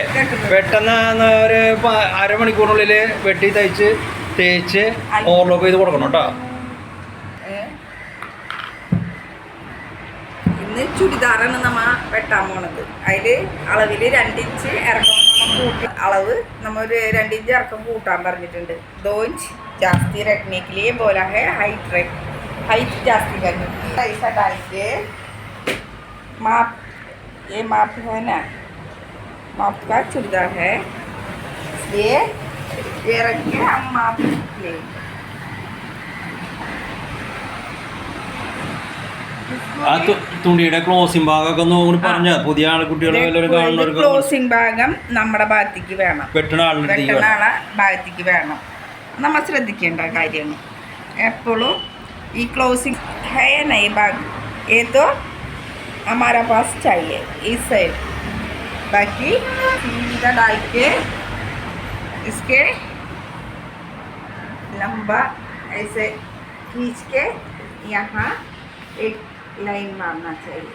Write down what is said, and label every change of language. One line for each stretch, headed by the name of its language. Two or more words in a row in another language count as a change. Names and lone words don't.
Malayalam: പെട്ടെന്ന് ഒരു അരമണിക്കൂറിനുള്ളിൽ വെട്ടി തയ്ച്ച് തേച്ച് ഓവർലോക്ക് ചെയ്ത് കൊടുക്കണം കേട്ടോ. ഇന്ന് ചുരിദാറാണ് നമ്മ വെട്ടാൻ പോണത്. അതിൽ അളവിൽ 2 ഇഞ്ച് ഇറക്കം അളവ് നമ്മൾ ഒരു 2 ഇഞ്ച് ഇറക്കം കൂട്ടാൻ പറഞ്ഞിട്ടുണ്ട്.
Hindi: 2 इंच जास्ती रखने के लिए बोला है. हाइट जास्ती करनी ऐसा डाल के माप, ये माप है ना, माप का चूड़ीदार है, इसलिए ये रख के हम माप ले.
Malayalam: ആ തുണിയുടെ ക്ലോസിംഗ് ഭാഗമൊക്കെ ഒന്ന് പറഞ്ഞ പുതിയ ആൾക്കുട്ടികൾ ക്ലോസിംഗ് ഭാഗം നമ്മുടെ ഭാഗത്തേക്ക് വേണം, വെട്ടണ ആളെ ഭാഗത്തേക്ക് വേണം. നമ്മൾ ശ്രദ്ധിക്കേണ്ട കാര്യമാണ് എപ്പോഴും ഈ ക്ലോസിംഗ്
Hindi: है नहीं भाग, ये तो हमारा पास चाहिए इस साइड. बाकी सीधा डाल के इसके लंबा ऐसे खींच के यहाँ एक लाइन मारना चाहिए.